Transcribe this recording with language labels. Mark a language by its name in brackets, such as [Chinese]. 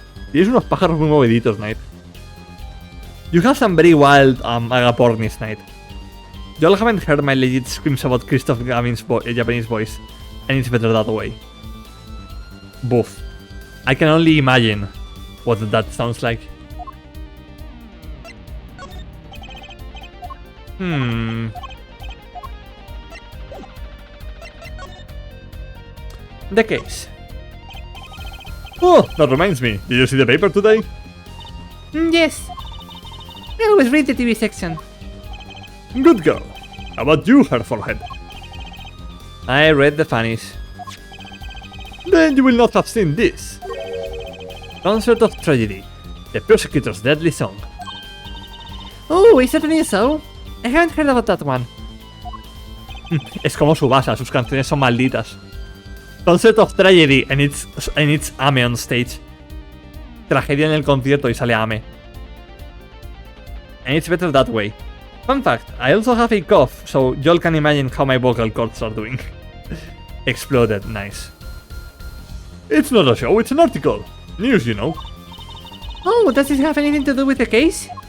[Spanish] Tienes unos pájaros muy moviditos, Knight. [English] You have some very wild agapornis, Knight. Y'all haven't heard my legit screams about Christoph Gavin's Japanese voice, and it's better that way. Boof. I can only imagine what that sounds like. The case. Oh, that reminds me. Did you see the paper today? Yes. I always read the TV section. Good girl. How about you, her forehead? I read the funnies. Then you will not have seen this. Concert of Tragedy. The Prosecutor's Deadly Song. Oh, is that a new song? I haven't heard about that one. [Spanish] Es como su base, sus canciones son malditas. [English] Concert of Tragedy and it's Ame on stage. [Spanish] Tragedia en el concierto y sale Ame. [English] And it's better that way. Fun fact, I also have a cough, so y'all can imagine how my vocal cords are doing. Exploded, nice. It's not a show, it's an article. News, you know. Oh, does it have anything to do with the case?